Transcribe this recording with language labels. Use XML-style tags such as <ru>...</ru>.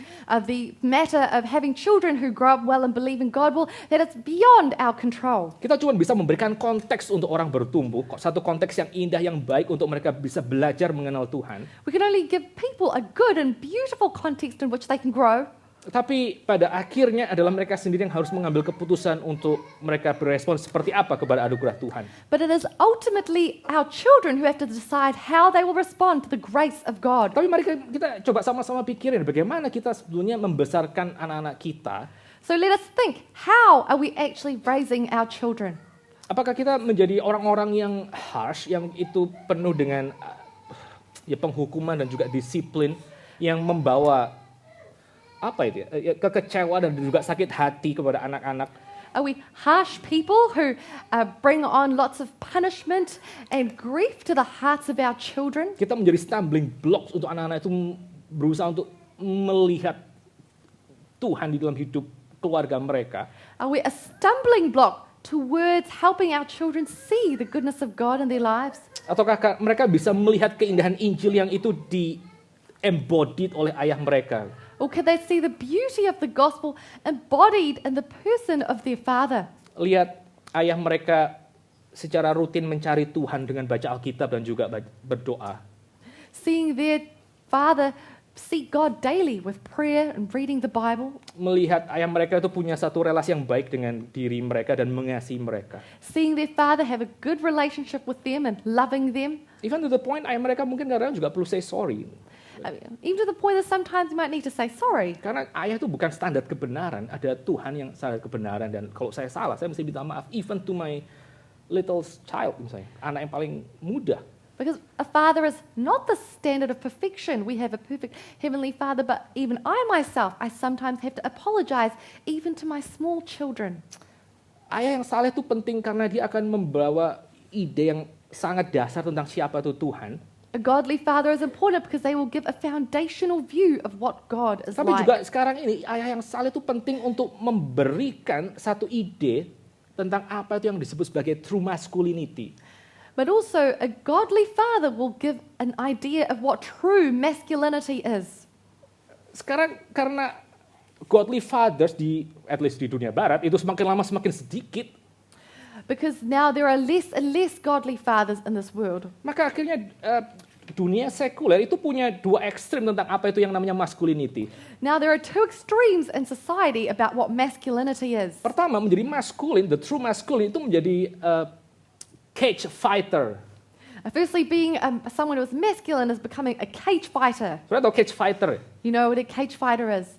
<en>The matter of having children who grow up well and believe in God, well, that it's beyond our control.</en> <id>Kita cuma bisa memberikan konteks untuk orang bertumbuh, satu konteks yang indah, yang baik untuk mereka bisa belajar mengenal Tuhan.</id> <en>We can only give people a good and beautiful context in which they can grow.</en> <id>Tapi pada akhirnya adalah mereka sendiri yang harus mengambil keputusan untuk mereka berespon seperti apa kepada anugerah Tuhan.</id> <en>But it is ultimately our children who have to decide how they will respond to the grace of God.</en> <id>Tapi mari kita coba sama-sama pikirin bagaimana kita sebetulnya membesarkan anak-anak kita.</id> <en>So let us think, how are we actually raising our children?</en> <id>Apakah kita menjadi orang-orang yang harsh, yang itu penuh dengan penghukuman dan juga disiplin yang membawa kekecewaan dan juga sakit hati kepada anak-anak?</id> <en>Are we harsh people who bring on lots of punishment and grief to the hearts of our children?</en> <id>Kita menjadi stumbling blocks untuk anak-anak itu berusaha untuk melihat Tuhan di dalam hidup keluarga mereka.</id> <en>Are we a stumbling block towards helping our children see the goodness of God in their lives?</en> <id>Ataukah mereka bisa melihat keindahan Injil yang itu di-embodied oleh ayah mereka?</id> <en>Or can they see the beauty of the gospel embodied in the person of their father?</en> <id>Lihat ayah mereka secara rutin mencari Tuhan dengan baca Alkitab dan juga berdoa.</id> <en>Seeing their father seek God daily with prayer and reading the Bible.</en> <id>Melihat ayah mereka itu punya satu relasi yang baik dengan diri mereka dan mengasihi mereka.</id> <en>Seeing their father have a good relationship with them and loving them. Even to the point</en> <id>ayah mereka mungkin kadang-kadang juga perlu</id> <en>say sorry. Even to the point that sometimes you might need to say sorry.</en> <id>Karena ayah itu bukan standar kebenaran, ada Tuhan yang standar kebenaran, dan kalau saya salah, saya mesti minta maaf,</id> <en>even to my little child,</en> <id>misalnya, anak yang paling muda.</id> <en>Because a father is not the standard of perfection. We have a perfect heavenly father, but even I myself, I sometimes have to apologize even to my small children.</en> <id>Ayah yang saleh itu penting karena dia akan membawa ide yang sangat dasar tentang siapa itu Tuhan.</id> <en>A godly father is important because they will give a foundational view of what God is</en> <id>Tapi</id> <en>like.</en> <id>juga sekarang ini ayah yang saleh itu penting untuk memberikan satu ide tentang apa itu yang disebut sebagai true masculinity.</id> <en>But also a godly father will give an idea of what true masculinity is.</en> <id>Sekarang karena godly fathers</id> <en>at least</en> <id>di dunia barat itu semakin lama semakin sedikit.</id> <en>Because now there are less and less godly fathers in this world.</en> <id>Maka akhirnya dunia sekuler itu punya dua ekstrim tentang apa itu yang namanya masculinity.</id> <en>Now there are two extremes in society about what masculinity is.</en> <id>Pertama, menjadi maskulin,</id> <en>the true masculine</en> <id>itu menjadi cage fighter.</id> <en>Firstly, being someone who is masculine is becoming a cage fighter.</en> <id>Sudah tahu cage fighter?</id> <en>You know what a cage fighter is?</en>